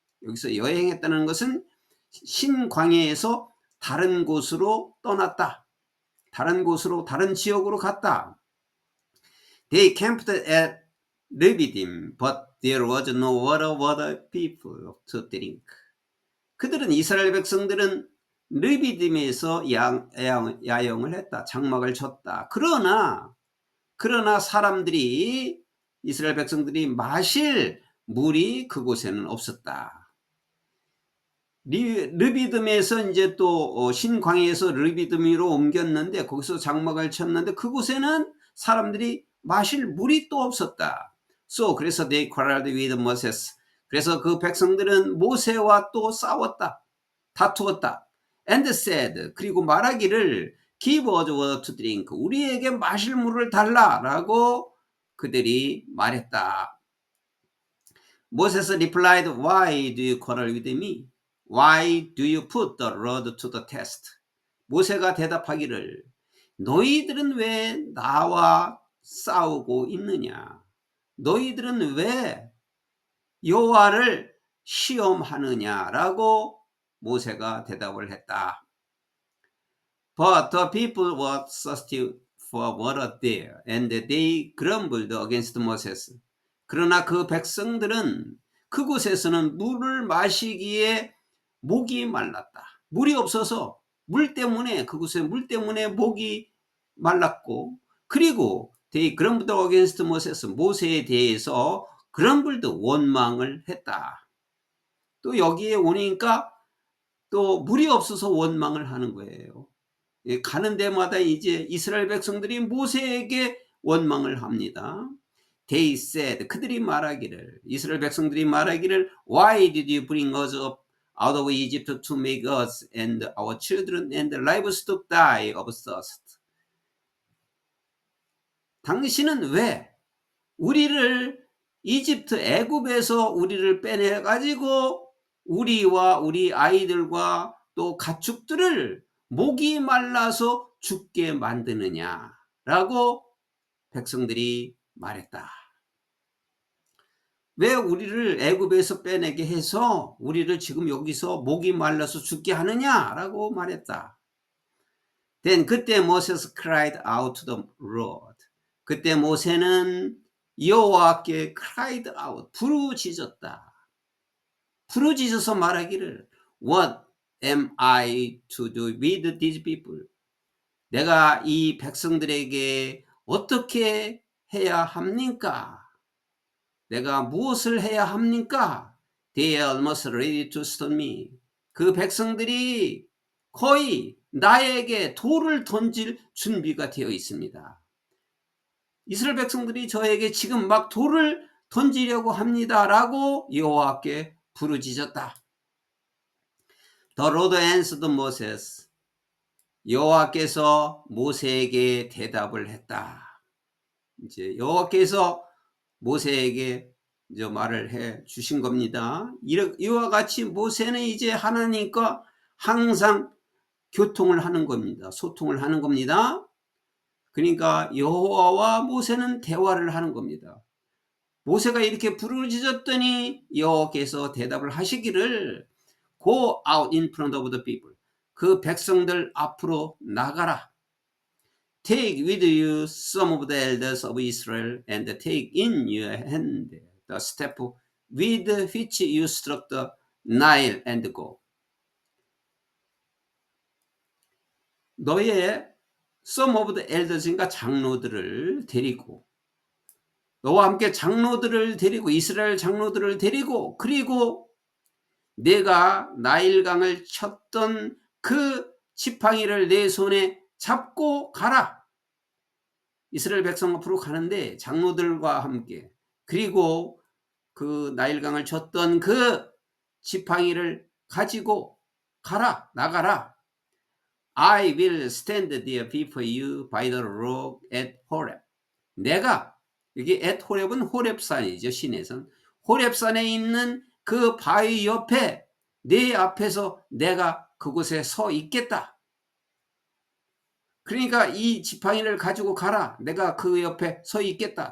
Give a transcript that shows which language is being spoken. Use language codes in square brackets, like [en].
[ko] 여기서 여행했다는 것은 신광야에서 다른 곳으로 떠났다. 다른 곳으로, 다른 지역으로 갔다. [en] They camped at Refidim, but there was no water for the people to drink. [ko] 그들은 이스라엘 백성들은 르비딤에서 야영을 했다. 장막을 쳤다. 그러나 사람들이 이스라엘 백성들이 마실 물이 그곳에는 없었다. 르비딤에서 이제 또 신광야에서 르비딤으로 옮겼는데 거기서 장막을 쳤는데 그곳에는 사람들이 마실 물이 또 없었다. [en] 그래서 they quarreled with Moses. [ko] 그래서 그 백성들은 모세와 또 싸웠다. 다투었다. [en] And said, [ko] 그리고 말하기를 [en] give us water to drink. [ko] 우리에게 마실 물을 달라라고 그들이 말했다. [en] Moses replied, why do you quarrel with me? Why do you put the Lord to the test? [ko] 모세가 대답하기를 너희들은 왜 나와 싸우고 있느냐? 너희들은 왜 여호와를 시험하느냐라고 모세가 대답을 했다. [en] But the people were thirsty for water there, and they grumbled against Moses. [ko] 그러나 그 백성들은 그곳에서는 물을 마시기에 목이 말랐다. 물이 없어서 그곳에 물 때문에 목이 말랐고, 그리고 [en] they grumbled against Moses. [ko] 모세에 대해서 grumbled, 원망을 했다. 또 여기에 오니까 또 물이 없어서 원망을 하는 거예요. 가는 데마다 이제 이스라엘 백성들이 모세에게 원망을 합니다. [en] They said, [ko] 그들이 말하기를, 이스라엘 백성들이 말하기를 [en] Why did you bring us up out of Egypt to make us and our children and livestock die of thirst? [ko] 당신은 왜 우리를 애굽에서 우리를 빼내가지고 우리와 우리 아이들과 또 가축들을 목이 말라서 죽게 만드느냐라고 백성들이 말했다. 왜 우리를 애굽에서 빼내게 해서 우리를 지금 여기서 목이 말라서 죽게 하느냐라고 말했다. [en] Then 그때 Moses cried out to the Lord. [ko] 그때 모세는 여호와께 [en] cried out, [ko] 부르짖었다. 부르짖어서 말하기를 [en] What am I to do with these people? [ko] 내가 이 백성들에게 어떻게 해야 합니까? 내가 무엇을 해야 합니까? [en] They are almost ready to stone me. [ko] 그 백성들이 거의 나에게 돌을 던질 준비가 되어 있습니다. 이스라엘 백성들이 저에게 지금 막 돌을 던지려고 합니다 라고 여호와께 부르짖었다. [en] The Lord answered Moses. [ko] 여호와께서 모세에게 대답을 했다. 이제 여호와께서 모세에게 이제 말을 해 주신 겁니다. 이와 같이 모세는 이제 하나님과 항상 교통을 하는 겁니다. 소통을 하는 겁니다. 그러니까 여호와와 모세는 대화를 하는 겁니다. 모세가 이렇게 부르짖었더니 여호와께서 대답을 하시기를 [en] Go out in front of the people. [ko] 그 백성들 앞으로 나가라. [en] Take with you some of the elders of Israel and take in your hand the staff with which you struck the Nile and go. [ko] 너의 [en] some of the elders [ko] 인가 장로들을 데리고 너와 함께 장로들을 데리고 이스라엘 장로들을 데리고 그리고 내가 나일강을 쳤던 그 지팡이를 내 손에 잡고 가라. 이스라엘 백성 앞으로 가는데 장로들과 함께 그리고 그 나일강을 쳤던 그 지팡이를 가지고 가라. 나가라. [en] I will stand there before you by the rock at Horeb. [ko] 내가 여기 at 호렙은 호렙산이죠. 시내산. 호렙산에 있는 그 바위 옆에 내 앞에서 내가 그곳에 서 있겠다. 그러니까 이 지팡이를 가지고 가라. 내가 그 옆에 서 있겠다.